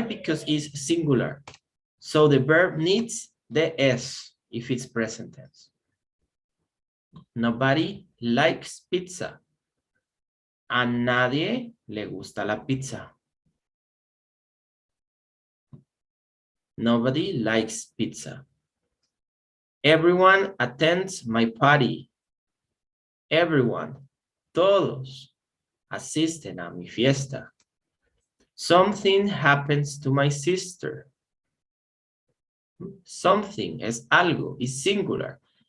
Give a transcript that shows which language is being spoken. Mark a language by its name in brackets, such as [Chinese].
[English] Because it's singular. So the verb needs the S if it's present tense. Nobody likes pizza. [Spanish] A nadie le gusta la pizza. [English] Nobody likes pizza. Everyone attends my party. [Spanish] Everyone, todos, asisten a mi fiesta. [English] Something happens to my sister. Something [Spanish] es algo, [English] is singular.